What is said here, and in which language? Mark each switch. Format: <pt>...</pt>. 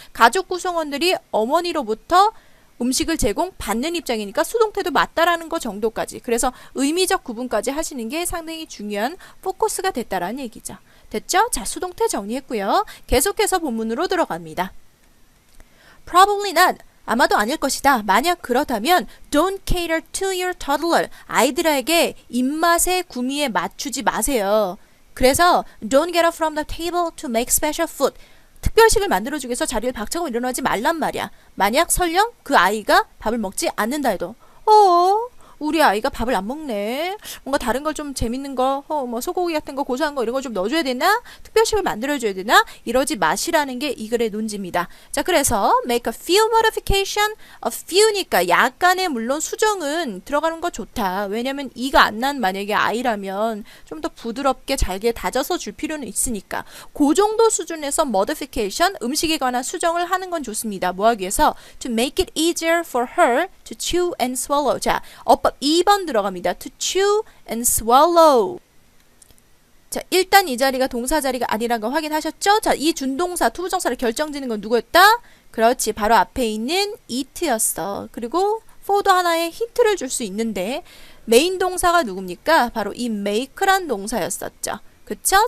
<ko>가족 구성원들이 어머니로부터 음식을 제공받는 입장이니까 수동태도 맞다라는 거 정도까지. 그래서 의미적 구분까지 하시는 게 상당히 중요한 포커스가 됐다라는 얘기죠. 됐죠? 자, 수동태 정리했고요. 계속해서 본문으로 들어갑니다.</ko> <en>Probably not.</en> <ko>아마도 아닐 것이다. 만약 그렇다면</ko> <en>don't cater to your toddler.</en> <ko>아이들에게 입맛에 구미에 맞추지 마세요. 그래서</ko> <en>don't get up from the table to make special food.</en> <ko>특별식을 만들어주기 위해서 자리를 박차고 일어나지 말란 말이야. 만약 설령 그 아이가 밥을 먹지 않는다 해도 우리 아이가 밥을 안 먹네. 뭔가 다른 걸 좀 재밌는 거, 뭐 소고기 같은 거, 고소한 거 이런 거 좀 넣어줘야 되나? 특별식을 만들어줘야 되나? 이러지 마시라는 게 이 글의 논지입니다. 자, 그래서</ko> <en>make a few modification,</en> <ko>a few니까 약간의 물론 수정은 들어가는 거 좋다. 왜냐면 이가 안 난 만약에 아이라면 좀 더 부드럽게 잘게 다져서 줄 필요는 있으니까. 그 정도 수준에서 modification, 음식에 관한 수정을 하는 건 좋습니다. 뭐 하기 위해서?</ko> <en>To make it easier for her to chew and swallow.</en> <ko>자, 어법 2번 들어갑니다.</ko> <en>To chew and swallow.</en> <ko>자, 일단 이 자리가 동사 자리가 아니란 거 확인하셨죠? 자, 이 준동사, 투부정사를 결정짓는 건 누구였다? 그렇지, 바로 앞에 있는 it였어. 그리고 for도 하나의 힌트를 줄 수 있는데 메인 동사가 누굽니까? 바로 이 make란 동사였었죠. 그쵸?</ko>